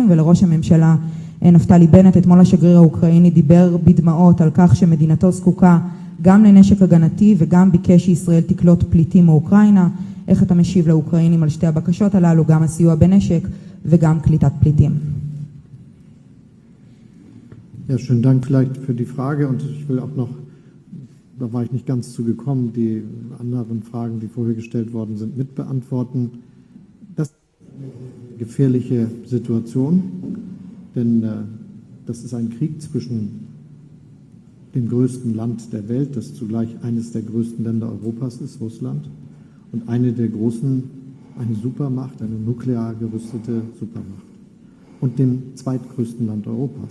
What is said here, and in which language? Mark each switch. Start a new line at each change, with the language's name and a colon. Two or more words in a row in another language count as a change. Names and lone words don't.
Hebrew: ולראש הממשלה נפתלי בנט, אתמול השגריר האוקראיני דיבר בדמעות על כך שמדינתו זקוקה גם לנשק הגנתי וגם ביקש שישראל תקלוט פליטים מאוקראינה. איך אתה משיב לאוקראינים על שתי הבקשות הללו, גם הסיוע בנשק וגם קליטת פליטים?
German: Ja, schönen Dank vielleicht für die Frage und ich will auch noch, da war ich nicht ganz zugekommen, die anderen Fragen, die vorher gestellt worden sind, mitbeantworten. Das ist eine gefährliche Situation, denn das ist ein Krieg zwischen dem größten Land der Welt, das zugleich eines der größten Länder Europas ist, Russland, und eine Supermacht, eine nuklear gerüstete Supermacht, und dem zweitgrößten Land Europas.